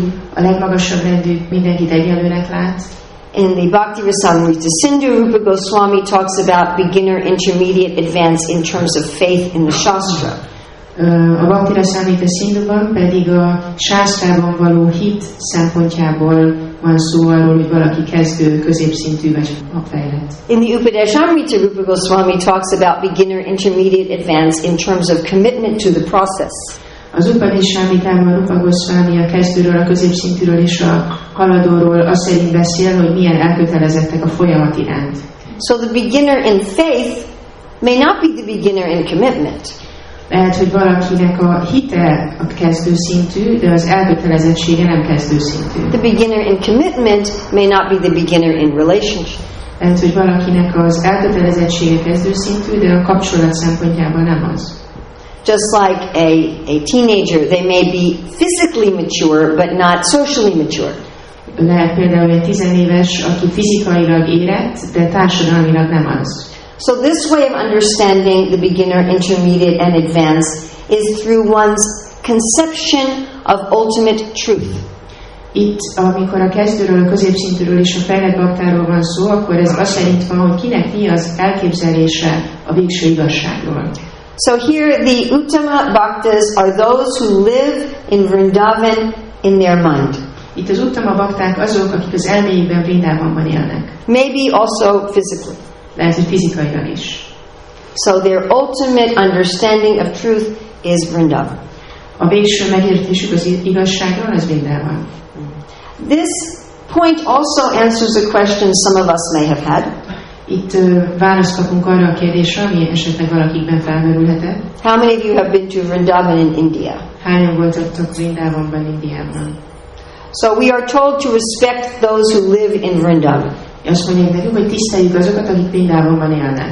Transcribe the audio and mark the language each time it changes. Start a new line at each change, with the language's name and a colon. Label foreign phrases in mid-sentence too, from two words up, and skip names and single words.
Hungarian: A legmagasabb rendű mindenkit egyenlőnek lát.
English: In the Bhakti Rasamrita Sindhu, Rupa Goswami talks about beginner, intermediate, advanced in terms of faith in the Shastra.
Hungarian: A Bhakti Rasamrita Sindhuban pedig a sásztrában való hit szempontjából van szó arról, hogy valaki kezdő, középszintű vagy fejlett.
English: In the Upadeshamrita, Rupa Goswami talks about beginner, intermediate, advanced in terms of commitment to the process.
Hungarian: Az Upadeshamritában Rupa Goswami a kezdőről, a középszintűről és a haladóról azt szerint beszél, hogy milyen elkötelezettek a folyamat iránt.
English: So the beginner in faith may not be the beginner in commitment.
Hungarian: Lehet, hogy valakinek a hite a kezdőszintű, de az elkötelezettsége nem kezdőszintű.
English: The beginner in commitment may not be the beginner in relationship.
Hungarian: Lehet, hogy valakinek az elkötelezettsége kezdőszintű, de a kapcsolat szempontjából nem az.
English: Just like a teenager, they may be physically mature, but not socially mature.
Hungarian: Lehet például egy 10 éves, aki fizikailag érett, de társadalmilag nem az.
English: So this way of understanding the beginner, intermediate, and advanced is through one's conception of ultimate truth.
Hungarian: Itt, amikor a kezdőről, a középszintűről és a fejlett baktáról van szó, akkor ez azt szerint van, hogy kinek mi az elképzelése a végső igazságról.
English: So here the Uttama Bhaktas are those who live in Vrindavan in their mind.
Hungarian: Itt az uttama bakták azok, akik az elméjükben Vrindavanban élnek.
English: Maybe also physically.
Hungarian: Lehet, hogy fizikailag is.
English: So their ultimate understanding of truth is Vrindavan.
Hungarian: A végső megértésük az igazságról, az Vrindavan.
English: This point also answers a question some of us may have had.
Hungarian: Itt választ kapunk arra a kérdésre, ami esetleg valakikben felmerülhetett.
English: How many of you have been to Vrindavan in India?
Hungarian: Hányan voltatok Vrindavanban, Indiában?
English: So we are told to respect those who live in Vrindavan.
Hungarian: Azt mondják nekünk, hogy tiszteljük azokat, akik Vrindavanban élnek.